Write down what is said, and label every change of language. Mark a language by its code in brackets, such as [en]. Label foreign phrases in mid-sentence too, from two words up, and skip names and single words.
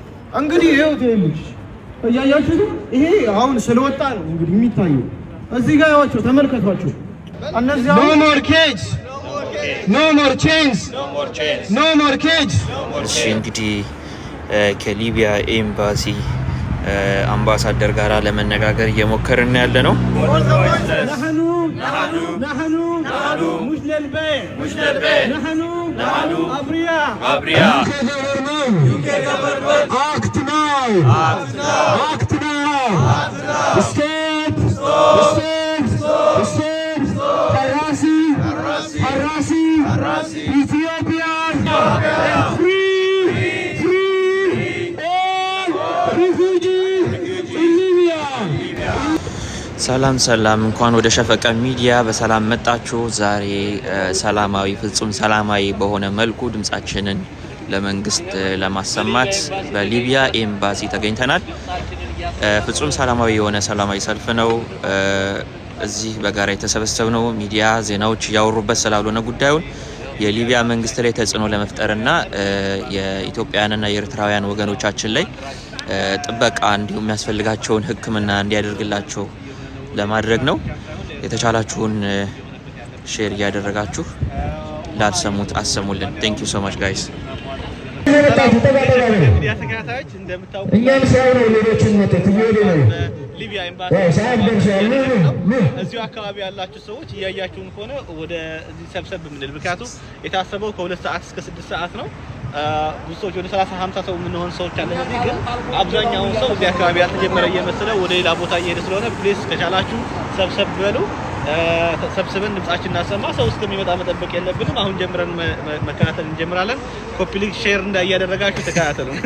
[am] እንግዲህ ይሄው ትልልሽ እያያችሁ ይሄ አሁን ስለወጣ ነው እንግዲህ የሚታየው እዚህ ጋር ያዋቸው ተመልከቷቸው እነዚህ [en] no more cage no more chains no more cage [am] እሺ እንግዲህ ከሊቢያ ኤምባሲ አምባሳደር ጋር ለመነጋገር እየሞከርን ያለ ነው [ar] نحن مش للبيع نحن أبرياء [en] UK government act now stop harassing Ethiopia free all refugees in Libya [am] ሰላም እንኳን ወደ ሸፈቀ ሚዲያ በሰላም መጣችሁ ዛሬ ሰላማዊ ፍጹም ሰላማዊ በሆነ መልኩ ድምጻችንን ለመንግስት ለማሰማት በሊቢያ ኤምባሲ ተገኝተናል ፍጹም ሰላማዊ የሆነ ሰላማዊ ሰልፍ ነው እዚህ በጋራ የተሰበሰብነው ሚዲያ ዜናዎች ያወሩበት ስላልሆነ ጉዳዩን የሊቢያ መንግስት ላይ ተጽዕኖ ለመፍጠርና የኢትዮጵያውያንና የኤርትራውያን ወገኖቻችን ላይ ጥበቃ እንዲሁም የሚያስፈልጋቸውን ሕክምና እንዲያደርግላቸው ለማድረግ ነው የተቻላችሁን ሼር ያደረጋችሁ ላልሰሙት አሰሙልን [en] thank you so much guys [am] ሚዲያ ተከታታዮች እንደምታውቁት ሊቢያ ኤምባሲ እዚሁ አካባቢ ያላችሁ ሰዎች እያያችሁን ከሆነ ወደ እዚህ ሰብሰብ ምንል ምክንያቱም የታሰበው ከ2 ሰዓት እስከ 6 ሰዓት ነው ብዙ ሰዎች ወደ 30 50 ሰው ምን ሆነ ሰዎች አለ እዚህ ግን አብዛኛው ሰው እዚህ አካባቢ ያልተጀመረ እየመሰለ ወደ ሌላ ቦታ እየሄደ ስለሆነ ፕሊስ ከቻላችሁ ሰብሰብ በሉ ሰብስበን ድምጻችን እናሰማ ሰው እስከሚመጣ መጠበቅ የለብንም አሁን ጀምረን መከታተል እንጀምራለን [en] copy link share [am] እንዳያደረጋችሁ ተከታተሉ